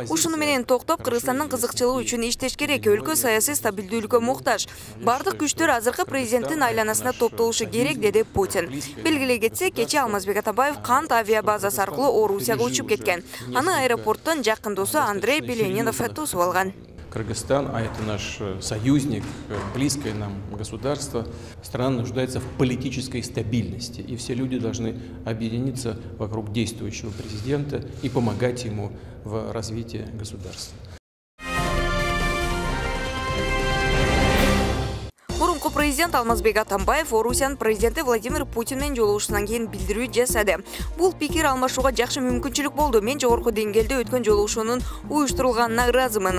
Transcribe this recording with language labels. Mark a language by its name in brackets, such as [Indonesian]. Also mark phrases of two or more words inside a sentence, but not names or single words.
[Kyrgyz] Ушуну менен токтоп, Кыргызстандын кызыкчылыгы үчүн иштеш керек. Өлкө саясий стабилдүүлүккө муктаж. Бардык күчтөр азыркы президенттин айланасына топтолушу керек, деди Путин. Белгилей кетсек, кечээ Алмазбек Атамбаев Кант авиабазасы аркылуу Орусияга учуп кеткен. Аны аэропорттон жакын досу Андрей Беленинов тосуп алган. [Russian] Кыргызстан, а это наш союзник, близкое нам государство, страна нуждается в политической стабильности. И все люди должны объединиться вокруг действующего президента и помогать ему в развитии государства. [Kyrgyz] Мурунку президент Алмазбек Атамбаев Орусиянын президенти Владимир Путин менен жолугушуудан кийин билдирүү жасады. Бул пикир алмашууга жакшы мүмкүнчүлүк болду. Мен жогорку деңгээлде өткөн жолугушуунун уюштурулганына ыраазымын.